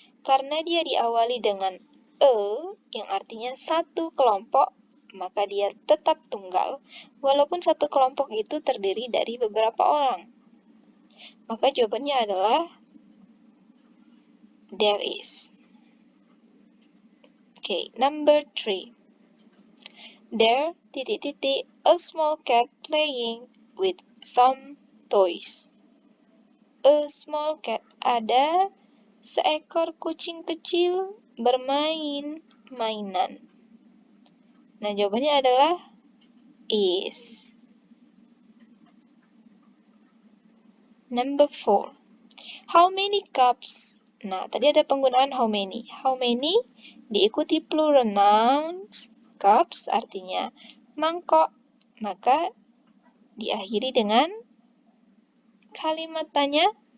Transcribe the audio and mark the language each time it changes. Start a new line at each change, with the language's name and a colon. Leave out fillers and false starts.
Indonesian: Karena dia diawali dengan yang artinya satu kelompok, maka dia tetap tunggal, walaupun satu kelompok itu terdiri dari beberapa orang. Maka jawabannya adalah
English: there is. Okay, number 3. There,
Indonesian: titik-titik,
English: a small cat playing with some toys. A small cat.
Indonesian: Ada seekor kucing kecil bermain mainan. Nah, jawabannya adalah is.
English: Number 4. How many cups?
Indonesian: Nah, tadi ada penggunaan
English: how many. How many
Indonesian: diikuti
English: plural nouns.
Indonesian: Cups artinya mangkok. Maka diakhiri dengan kalimat tanya.